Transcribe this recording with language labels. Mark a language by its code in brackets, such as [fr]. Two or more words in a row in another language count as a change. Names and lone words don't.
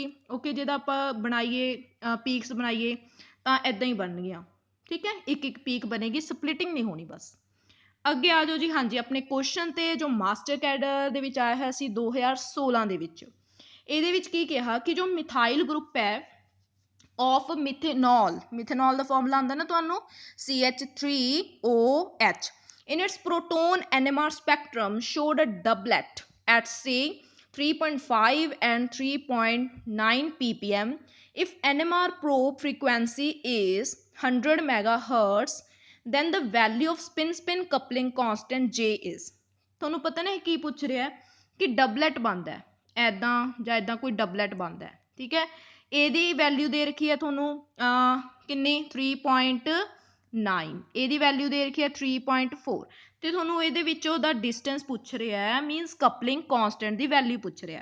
[pa] ਓਕੇ, ਜਿਹਦਾ ਆਪਾਂ ਬਣਾਈਏ ਪੀਕਸ ਬਣਾਈਏ ਤਾਂ ਇੱਦਾਂ ਹੀ ਬਣਨਗੀਆਂ। ਠੀਕ ਹੈ, ਇੱਕ ਇੱਕ ਪੀਕ ਬਣੇਗੀ, ਸਪਲਿਟਿੰਗ ਨਹੀਂ ਹੋਣੀ ਬਸ। ਅੱਗੇ ਆ ਜਾਓ ਜੀ। ਹਾਂਜੀ, ਆਪਣੇ ਕੁਐਸਚਨ ਤੇ ਜੋ [en] master cadre [pa] ਦੇ ਵਿੱਚ ਆਇਆ ਹੋਇਆ ਸੀ 2016 ਦੇ ਵਿੱਚ, ਇਹਦੇ ਵਿੱਚ ਕੀ ਕਿਹਾ ਕਿ ਜੋ [en] methyl group [pa] ਹੈ [en] of methanol, methanol [pa] ਦਾ ਫਾਰਮੂਲਾ ਆਉਂਦਾ ਨਾ ਤੁਹਾਨੂੰ [en] CH3OH, in its proton NMR spectrum showed a doublet at say 3.5 and 3.9 ppm if NMR probe frequency is 100 megahertz, then the value of spin coupling constant J is। [pa] ਤੁਹਾਨੂੰ ਪਤਾ ਨਾ ਇਹ ਕੀ ਪੁੱਛ ਰਿਹਾ ਕਿ ਡਬਲੈਟ ਬਣਦਾ ਹੈ ਐਦਾਂ ਜਾਂ ਐਦਾਂ ਕੋਈ ਡਬਲੈਟ ਬਣਦਾ ਹੈ। ਠੀਕ ਹੈ, ਇਹਦੀ ਵੈਲਿਊ ਦੇ ਰੱਖੀ ਹੈ ਤੁਹਾਨੂੰ ਕਿੰਨੀ 3.9, ਇਹਦੀ ਵੈਲਿਊ ਦੇ ਰੱਖੀ ਹੈ 3.4 ਤੇ ਤੁਹਾਨੂੰ ਇਹਦੇ ਵਿੱਚੋਂ ਦਾ ਡਿਸਟੈਂਸ ਪੁੱਛ ਰਿਹਾ ਹੈ, [en] means coupling constant [pa] ਦੀ ਵੈਲਿਊ ਪੁੱਛ ਰਿਹਾ।